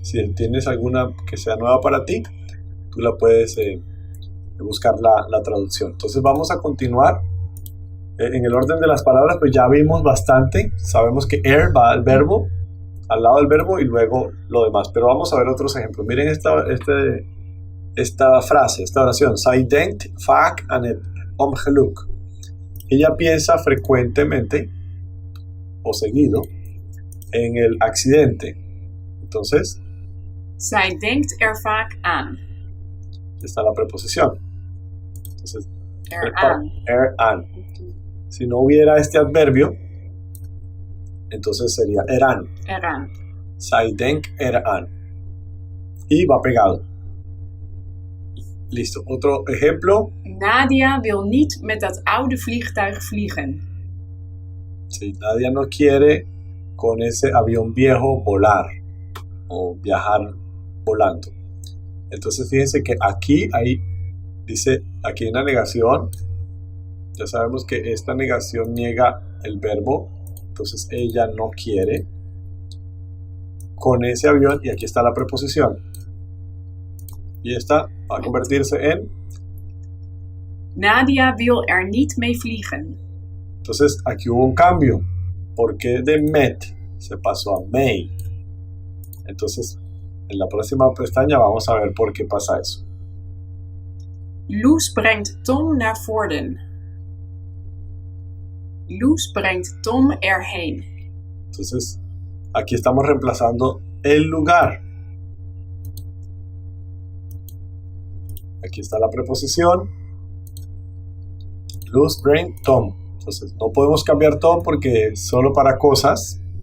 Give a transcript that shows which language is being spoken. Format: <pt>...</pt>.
<es>Si tienes alguna que sea nueva para ti, tú la puedes buscar la traducción. Entonces vamos a continuar. En el orden de las palabras pues ya vimos bastante. Sabemos que va al verbo, al lado del verbo y luego lo demás. Pero vamos a ver otros ejemplos. Miren esta frase, esta oración.</es> <nl>Zij denkt vaak aan het ongeluk.</nl> <es>Ella piensa frecuentemente o seguido en el accidente. Entonces,</es> <nl>zij denkt er vaak aan.</nl> <es>Está la preposición. Entonces,</es> <nl>eraan.</nl> <es>Si no hubiera este adverbio, entonces sería eraan.</es> <nl>Zij denkt eraan.</nl> <es>Y va pegado. Listo. Otro ejemplo.</es> <nl>Nadia wil niet met dat oude vliegtuig vliegen.</nl> <es>Sí, Nadia no quiere con ese avión viejo volar o viajar volando. Entonces fíjense que aquí dice, aquí hay una negación. Ya sabemos que esta negación niega el verbo. Entonces ella no quiere con ese avión y aquí está la preposición. Y esta va a convertirse en</es> <nl>Nadia wil er niet mee vliegen.</nl> <es>Entonces aquí hubo un cambio. Porque de met se pasó a may. Entonces en la próxima pestaña vamos a ver por qué pasa eso.</es> <nl>Loes brengt Tom naar Vorden. Loes brengt Tom erheen.</nl> <es>Entonces aquí estamos reemplazando el lugar. Aquí está la preposición.</es> <nl>Loes brengt Tom.</nl> <es>Entonces no podemos cambiar Tom porque es solo para cosas.</es>